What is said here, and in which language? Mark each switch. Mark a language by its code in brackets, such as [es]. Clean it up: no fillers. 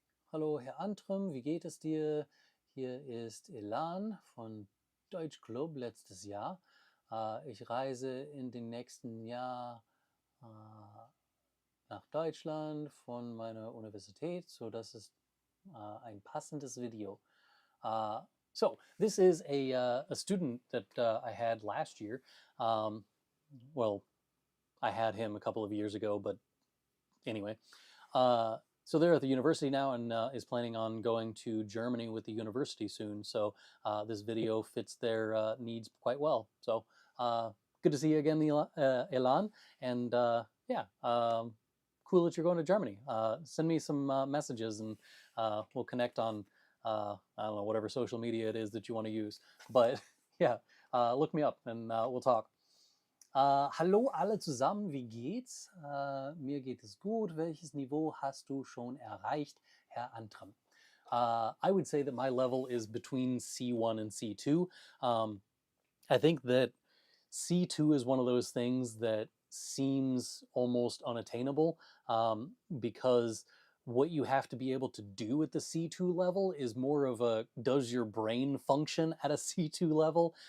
[de] Hallo Herr Antrim, wie geht es dir? Hier ist Elan von Deutsch Club letztes Jahr. Ich reise in den nächsten Jahr nach Deutschland von meiner Universität, so das ist ein passendes Video. [en] So this is a student that I had last year. Well, I had him a couple of years ago, but anyway. So they're at the university now and is planning on going to Germany with the university soon. So this video fits their needs quite well. So good to see you again, Elan. And yeah, cool that you're going to Germany. Send me some messages and we'll connect on, I don't know, whatever social media it is that you want to use. But yeah, look me up and we'll talk. [de] Hallo alle zusammen, wie geht's? Mir geht es gut. Welches Niveau hast du schon erreicht, Herr Antrim? [en] I would say that my level is between C1 and C2. I think that C2 is one of those things that seems almost unattainable because what you have to be able to do at the C2 level is more of a does your brain function at a C2 level?